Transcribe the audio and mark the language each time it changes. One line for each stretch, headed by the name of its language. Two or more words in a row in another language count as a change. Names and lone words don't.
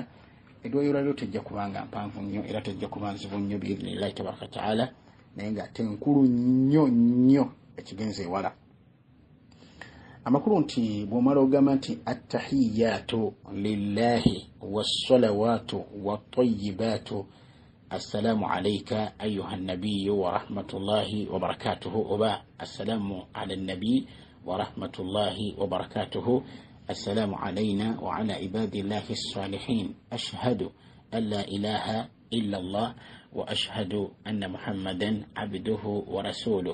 Ganda: Edduwa y'olwaleero tejja kubanga mpanvu nnyo era tejja kuba nzibu nnyo
Arabic: بإذن الله تبارك وتعالى,
Ganda: naye nga ate nkulu nnyo ekigenza ewala. Amakulu nti bw'omala ogamba nti
Arabic: التحيات لله والصلوات والطيبات السلام عليك أيها النبي ورحمة الله وبركاته، وبا السلام على النبي ورحمة الله وبركاته. السلام علينا وعلى عباد الله الصالحين. أشهد أن لا إله إلا الله وأشهد أن محمدا عبده ورسوله.